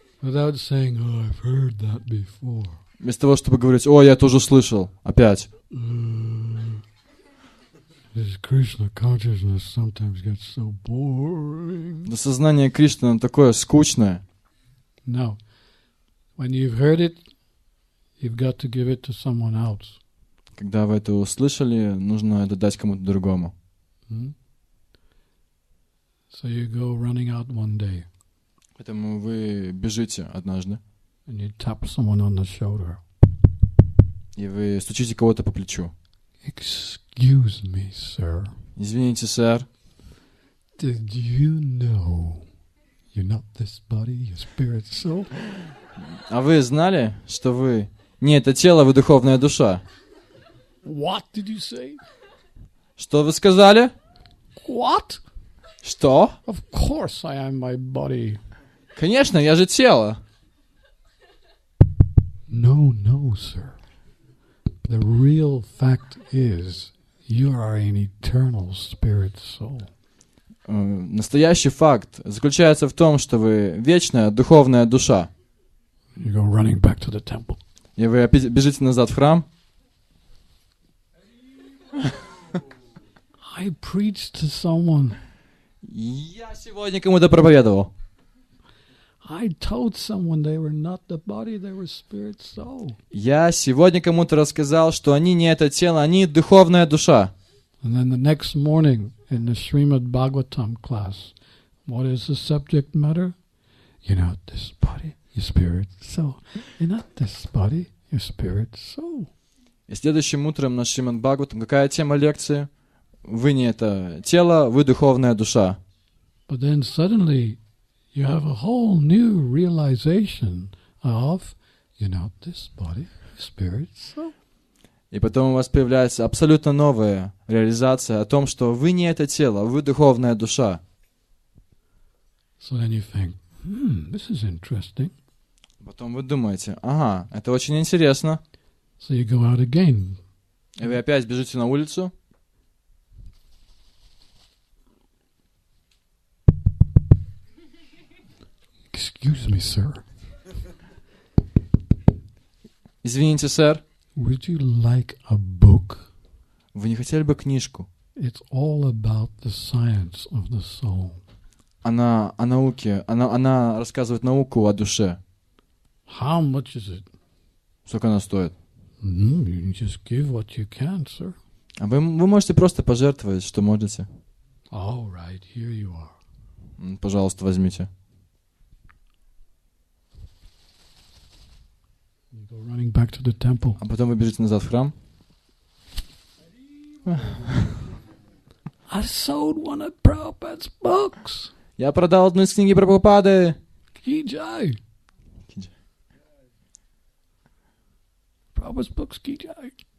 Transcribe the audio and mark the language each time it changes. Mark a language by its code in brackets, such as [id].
[en] Without saying, oh, I've heard that before. [ru] Вместо того, чтобы говорить, о, я это уже слышал, опять. [en] This Krishna consciousness sometimes gets so boring. [ru] Да сознание Кришны, оно такое скучное. [en] No. When you've heard it, you've got to give it to someone else. [ru] Когда вы это услышали, нужно это дать кому-то другому. [en] So you go running out one day [ru] Поэтому вы бежите однажды, [en] and you tap someone on the shoulder. [ru] и вы стучите кого-то по плечу. [en] Excuse me, sir. [ru] Извините, сэр, [en] Did you know you're not this body, your spirit, soul? [ru] а вы знали, что вы не это тело, вы духовная душа? [en] What did you say? [ru] Что вы сказали? [en] What? [ru] Что? [en] Of course I am my body. [ru] Конечно, я же тело. [en] No, sir. The real fact is you are an eternal spirit soul. [ru] Настоящий факт заключается в том, что вы вечная духовная душа. [en] You go running back to the temple. [ru] И вы опять бежите назад в храм. [en] I preached to someone. [ru] Я сегодня кому-то проповедовал. [en] I told someone they were not the body, they were spirit soul. [ru] Я сегодня кому-то рассказал, что они не это тело, они духовная душа. [en] And then the next morning in the Srimad Bhagavatam class, what is the subject matter? You're not this body, your spirit soul. You're not this body, your spirit soul. [ru] И следующим утром на Шримад Бхагаватам какая тема лекции? Вы не это тело, вы духовная душа. [en] But then suddenly you have a whole new realization of you're not this body, your spirit soul. [ru] И потом у вас появляется абсолютно новая реализация о том, что вы не это тело, вы духовная душа. [en] So then you think, this is interesting. [ru] Потом вы думаете, ага, это очень интересно. [en] So you go out again. [ru] И вы опять бежите на улицу. [en] Excuse me, sir. [ru] Извините, сэр, [en] Would you like a book? [ru] вы не хотели бы книжку? [en] It's all about the science of the soul. [ru] Она о науке, она рассказывает науку о душе. [en] How much is it? [ru] Сколько она стоит? [en] You just give what you can, sir. [ru] А вы можете просто пожертвовать, что можете. [en] All right, here you are. [ru] Пожалуйста, возьмите. [en] You go running back to the temple. [ru] А потом вы бежите назад в храм. [en] I sold one of Prabhupada's books. [ru] Я продал одну из книги Прабхупады. [hi] Kijai. [en] Prabhupada's books, Kijai.